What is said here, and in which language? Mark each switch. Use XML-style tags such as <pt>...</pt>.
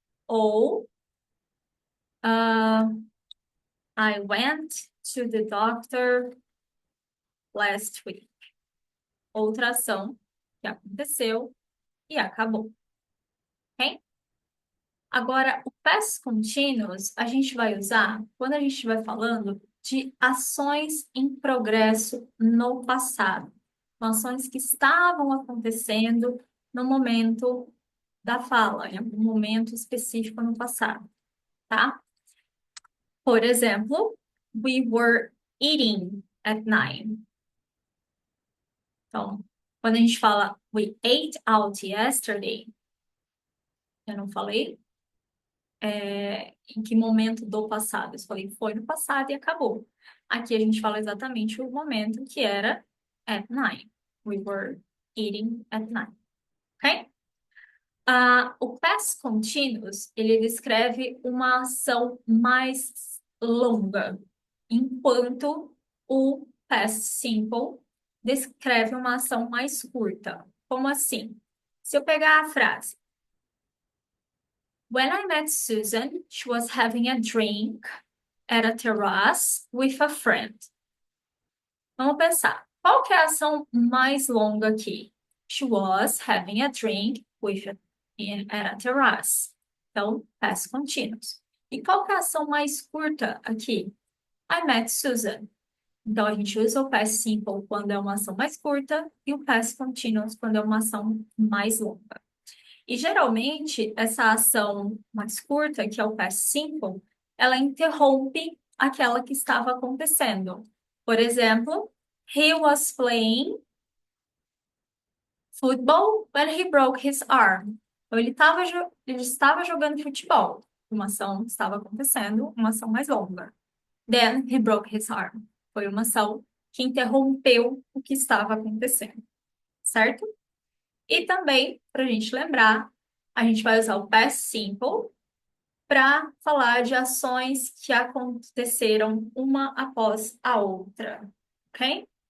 <en>Ou I went to the doctor last week.</en> <pt>Outra ação que aconteceu e acabou, ok? Agora, o past continuous a gente vai usar quando a gente estiver falando de ações em progresso no passado. São ações que estavam acontecendo no momento da fala, em algum momento específico no passado, tá? Por exemplo,</pt> <en>we were eating at 9.</en> <pt>Então, quando a gente fala</pt> <en>we ate out yesterday,</en> <pt>eu não falei em que momento do passado. Eu falei foi no passado e acabou. Aqui a gente fala exatamente o momento que era at 9.</pt> <en>We were eating at 9.</en> <pt>Ok? O past continuous, ele descreve uma ação mais longa, enquanto o past simple descreve uma ação mais curta. Como assim? Se eu pegar a frase,</pt> <en>When I met Susan, she was having a drink at a terrace with a friend.</en> <pt>Vamos pensar, qual que é a ação mais longa aqui?</pt> <en>She was having a drink at a terrace.</en> <pt>Então, past continuous. E qual que é a ação mais curta aqui?</pt> <en>I met Susan.</en> <pt>Então, a gente usa o past simple quando é uma ação mais curta e o past continuous quando é uma ação mais longa. E geralmente, essa ação mais curta, que é o past simple, ela interrompe aquela que estava acontecendo. Por exemplo,</pt> <en>he was playing football when he broke his arm.</en> <pt>Então, ele estava jogando futebol. Uma ação estava acontecendo, uma ação mais longa.</pt> <en>Then he broke his arm.</en> <pt>Foi uma ação que interrompeu o que estava acontecendo, certo? E também, para a gente lembrar, a gente vai usar o past simple para falar de ações que aconteceram uma após a outra, ok?</pt>